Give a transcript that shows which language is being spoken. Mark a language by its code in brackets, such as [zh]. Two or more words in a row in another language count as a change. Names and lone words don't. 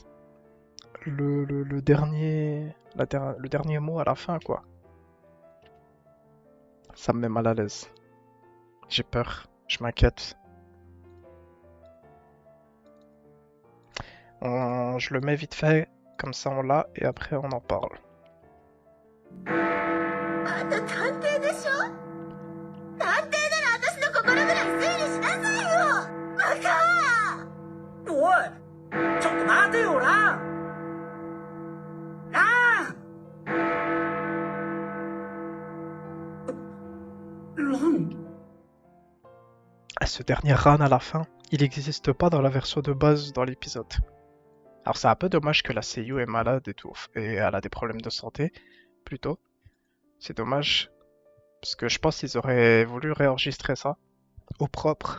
[fr] Le dernier, le dernier mot à la fin, quoi. Ça me met mal à l'aise. J'ai peur, je m'inquiète. Je le mets vite fait, comme ça on l'a, et après on en parle. [ja] あんた探偵でしょ。探偵なら私の心ぐらい整理しなさいよ。バカ。おい、ちょっと待てよ、ラン。ラン。ラン。 [fr] Ce dernier Ran à la fin, il n'existe pas dans la version de base dans l'épisode. Alors c'est un peu dommage que la Seiyu est malade et tout, et elle a des problèmes de santé, plutôt. C'est dommage. Parce que je pense qu'ils auraient voulu réenregistrer ça au propre.